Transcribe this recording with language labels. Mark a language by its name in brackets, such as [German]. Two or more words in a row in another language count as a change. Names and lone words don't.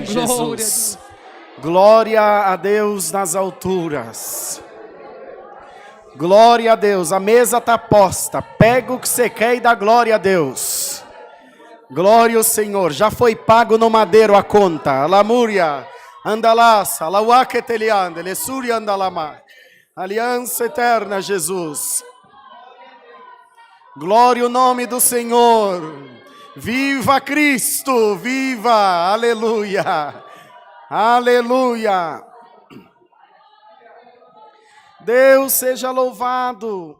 [Portuguese] Glória a Jesus. Deus. Glória a Deus nas alturas. Glória a Deus. A mesa está posta. Pega o que você quer e dá glória a Deus. Glória ao Senhor. Já foi pago no madeiro a conta. Lamúria, andalaça, lauaqueteliande, lesúria andalama. Aliança eterna, Jesus. Glória ao nome do Senhor. Viva Cristo, viva, aleluia, aleluia. Deus seja louvado.